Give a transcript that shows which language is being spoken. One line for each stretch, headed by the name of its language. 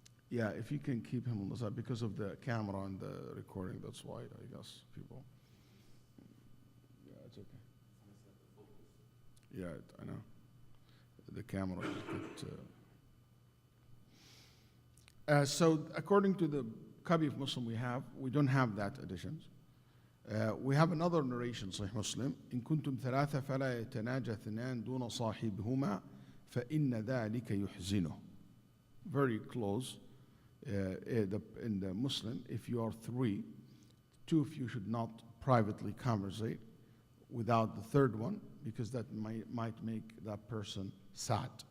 English: Yeah, if you can keep him on the side because of the camera and the recording, that's why, I guess, people. Yeah, it's okay. Yeah, I know. The camera is good. So according to the copy of Muslim we don't have that additions. We have another narration, Sahih Muslim.
Arabic: إن كنتم ثلاثة فلا يتناجى اثنان دون صاحبهما فإن ذلك يحزنه.
English: Very close. In the Muslim, if you are three, two of you should not privately conversate without the third one, because that might make that person sad.